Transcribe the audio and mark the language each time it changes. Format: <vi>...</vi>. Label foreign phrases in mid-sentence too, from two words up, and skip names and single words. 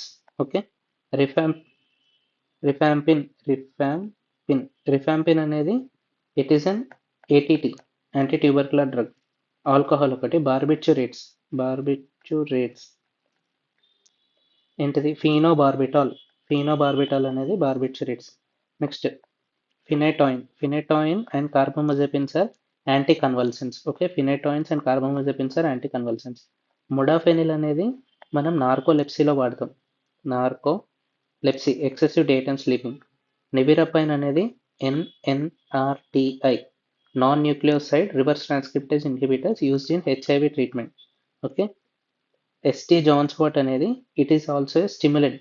<en>Okay, rifampin అనేది it is an ATT, anti tubercular drug.</en> <te>ఆల్కహాల్ ఒకటి. బార్బిట్యూరేట్స్ ఏంటిది? ఫీనోబార్బిటాల్ అనేది బార్బిట్యూరేట్స్.</te> <en>నెక్స్ట్ Phenytoin and carbamazepines are anticonvulsants. Okay, phenytoins and carbamazepines are anticonvulsants.</en> <te>Modafinil అనేది మనం నార్కోలెప్సీలో వాడతాం.</te> <en>narcolepsy excessive day time sleeping. నివిరపైన్ అనేది NNRTI non nucleoside reverse transcriptase inhibitors used in HIV treatment. Okay, St. John's wort అనేది it is also a stimulant.</en>